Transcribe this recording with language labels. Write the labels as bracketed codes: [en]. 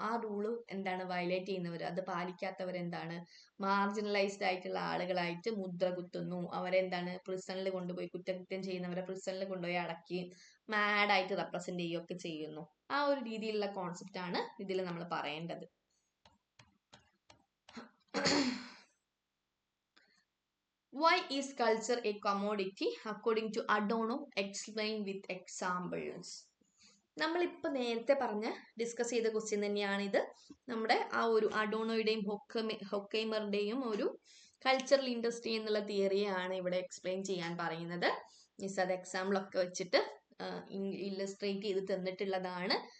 [ml] ആ റൂള് എന്താണ് വയലേറ്റ് ചെയ്യുന്നവർ, അത് പാലിക്കാത്തവർ എന്താണ് മാർജിനലൈസ്ഡ് ആയിട്ടുള്ള ആളുകളായിട്ട് മുദ്ര കുത്തുന്നു. അവരെന്താണ് പ്രിസണിൽ കൊണ്ടുപോയി കുറ്റകൃത്യം ചെയ്യുന്നവരെ പ്രിസണിൽ കൊണ്ടുപോയി അടക്കുകയും മാഡായിട്ട് റെപ്രസെന്റ് ചെയ്യുകയൊക്കെ ചെയ്യുന്നു. ആ ഒരു രീതിയിലുള്ള കോൺസെപ്റ്റ് ആണ് ഇതിൽ നമ്മൾ പറയേണ്ടത്. [en] Why is culture a commodity? According to Adorno, explain with examples. [ml] നമ്മളിപ്പോൾ നേരത്തെ ഡിസ്കസ് ചെയ്ത ക്വസ്റ്റ്യൻ തന്നെയാണ് ഇത്. നമ്മുടെ ആ ഒരു അഡോണോയുടെയും ഹൊക്കൈമറുടെയും ഒരു കൾച്ചറൽ ഇൻഡസ്ട്രി എന്നുള്ള തിയറിയാണ് ഇവിടെ എക്സ്പ്ലെയിൻ ചെയ്യാൻ പറയുന്നത്. മിസ് അത് എക്സാമ്പിളൊക്കെ വെച്ചിട്ട് ഇല്ലസ്ട്രേറ്റ് ചെയ്ത് തന്നിട്ടുള്ളതാണ്.